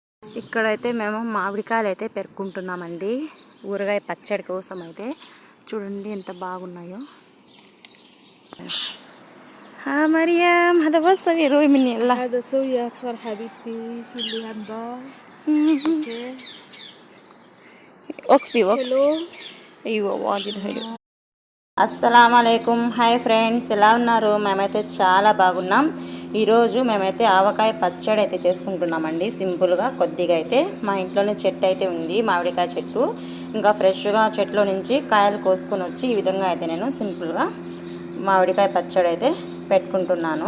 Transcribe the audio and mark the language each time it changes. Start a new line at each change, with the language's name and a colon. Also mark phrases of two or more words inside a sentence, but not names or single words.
Telugu: ఇక్కడైతే మేము మామిడికాయలు అయితే పెరుక్కుంటున్నామండి ఊరగాయ పచ్చడి కోసం అయితే. చూడండి ఎంత బాగున్నాయో.
Arabic: ها مريم هذا بس سوي روي مني الله هذا سوية صار حبيبتي شيلي هالضال. وقفي حلو. ايوه واجد حلو. السلام عليكم.
English: hi friends,
Telugu: ఎలా ఉన్నారు? మేమైతే చాలా బాగున్నాం. ఈరోజు మేమైతే ఆవకాయ పచ్చడి అయితే చేసుకుంటున్నామండి. సింపుల్గా కొద్దిగా అయితే మా ఇంట్లోనే చెట్టు అయితే ఉంది, మామిడికాయ చెట్టు. ఇంకా ఫ్రెష్గా చెట్లో నుంచి కాయలు కోసుకొని వచ్చి ఈ విధంగా అయితే నేను సింపుల్గా మామిడికాయ పచ్చడి అయితే పెట్టుకుంటున్నాను.